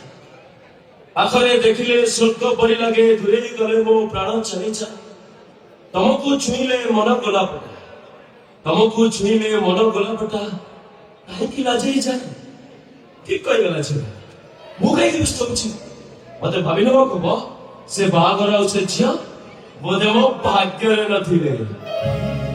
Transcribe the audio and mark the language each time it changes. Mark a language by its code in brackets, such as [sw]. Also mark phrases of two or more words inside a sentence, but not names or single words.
[or] ପାଖରେ ଦେଖିଲେ ସ୍ୱର୍ଗ ପରି ଲାଗେ ଦୂରେ ଗଲେ ମୋ ପ୍ରାଣ ଛାଡ଼ି ଯାଏ। ତମକୁ ଛୁଇଁଲେ ମନ ଗୋଲାପଟା, ତମକୁ ଛୁଇଁଲେ ମନ ଗୋଲାପଟା କାହିଁକି ଲାଜେଇ ଯାଏ? ଠିକ କହିଗଲା ଝିଅ, ମୁଁ କାହିଁକି ବ୍ୟସ୍ତ ହଉଛି? ମତେ ଭାବି ନେବାକୁ ହବ ସେ ବାହାଘର ଆଉ ସେ ଝିଅ ବୋଧେ ମୋ ଭାଗ୍ୟରେ ନଥିଲେ।